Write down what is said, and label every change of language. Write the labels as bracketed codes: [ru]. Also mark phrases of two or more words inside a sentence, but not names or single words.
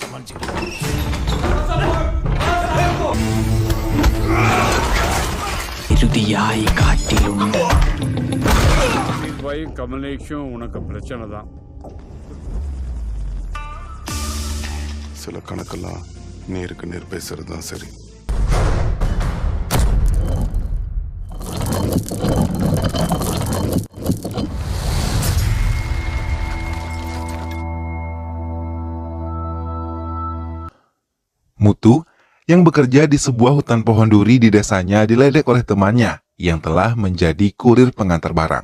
[ta] இறுதியாய் காட்டிலுண்ட கமலேஷும் உனக்கு பிரச்சனை தான். சில கணக்கெல்லாம் நேருக்கு நேர் பேசுறது தான் சரி. [id] Mutu yang bekerja di sebuah hutan pohon duri di desanya diledek oleh temannya yang telah menjadi kurir pengantar barang.